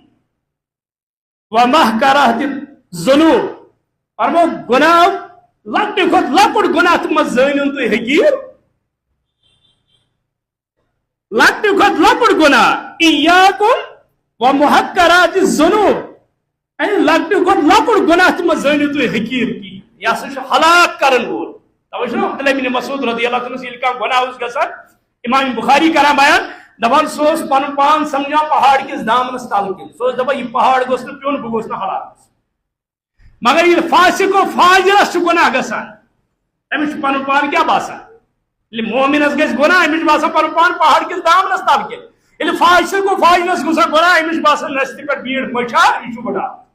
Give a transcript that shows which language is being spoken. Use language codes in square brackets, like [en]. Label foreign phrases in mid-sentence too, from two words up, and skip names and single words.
[ar] ومحقرات الذنوب [ks] فرمو گناہ لکٹ کھت لکٹ گناہ مز زٲنِو تُہۍ حقیٖر لکٹ کھت لکٹ گناہ [ar] ایاکم ومحقرات الذنوب [ks] یعنی لکٹ کھت لکٹ گناہ مز زٲنِو تُہۍ حقیٖر کی یہ سا ہلاک کرن وول توے چھُ عبداللہ بن مسعود [ar] رضی اللہ عنہ [ks] ییٚلہِ کانٛہہ گناہ اوس گژھان امام بخاری کران بیان دپان سُہ اوس پنُن پان سمجھان پہاڑ کِس دامنس تل کِنۍ سُہ اوس دپان یہِ پہاڑ گوٚژھ نہٕ پیوٚن بہٕ گوٚژھ نہٕ ہلاک مگر ییٚلہِ فاسق و فاجرس چھُ گناہ گژھان أمِس چھُ پنُن پان کیاہ باسان ییٚلہِ مومنس گژھِ گناہ أمِس چھُ باسان پنُن پان پہاڑ کِس دامنس تل کِنۍ ییٚلہِ فاسق و فاجرس گژھان گناہ أمِس چھُ باسان نستہِ پٮ۪ٹھ بیٖٹھ مٔچھا یہِ چھُ بڑا